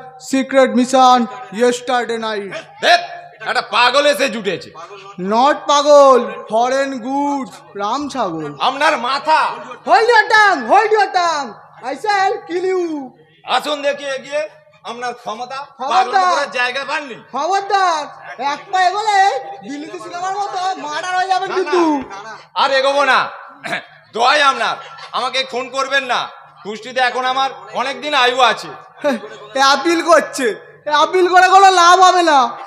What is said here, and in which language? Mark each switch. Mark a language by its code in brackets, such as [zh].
[en] secret mission, yesterday night. [bn] দেখ, একটা পাগল এসে জুটেছে। [en] Not পাগল, foreign goods, [bn] রাম ছাগল। আপনার মাথা। [en] Hold your tongue, I shall kill you. [bn] আসুন দেখি এগিয়ে আপনার ক্ষমতা। ক্ষমতা? পাগলামো করার জায়গা পাননি। খবরদার, এক পা এগোলে দিল্লিতে সিনেমার মতো মার্ডার হয়ে যাবেন কিন্তু। আর এগোবো না, দোয়াই আপনার, আমাকে খুন করবেন না। কুষ্টিতে এখন আমার অনেকদিন আয়ু আছে। আপিল করছে, আপিল করে কোনো লাভ হবে না।